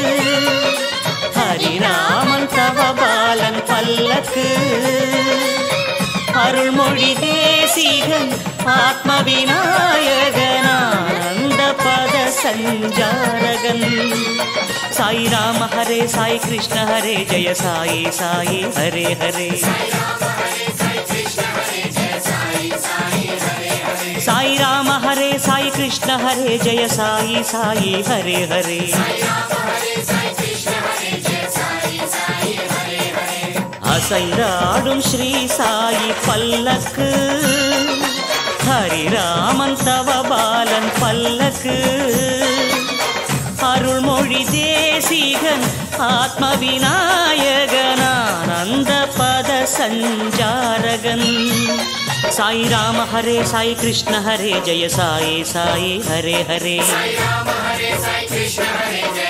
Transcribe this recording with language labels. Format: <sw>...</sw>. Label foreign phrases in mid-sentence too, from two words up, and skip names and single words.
<ta>ஹரிராமன் தவபாலன் பல்லக்கு அருள்மொழி தேசிகன் ஆத்ம விநாயகன் ஆனந்த பத சஞ்சாரகன்</ta> <sa>साई राम हरे साई कृष्ण हरे जय साई साई हरे हरे साई राम हरे साई कृष्ण हरे जय साई साई हरे हरे</sa> <ta>அசைந்தாடும் ஸ்ரீ சாயி பல்லக்கு ஹரிராமன் தவபாலன் பல்லக்கு அருள்மொழி தேசிகன் ஆத்ம விநாயகன் ஆனந்த பத சஞ்சாரகன்</ta> <sa>साई राम हरे साई कृष्ण हरे जय साई साई हरे हरे साई राम हरे साई कृष्ण हरे</sa>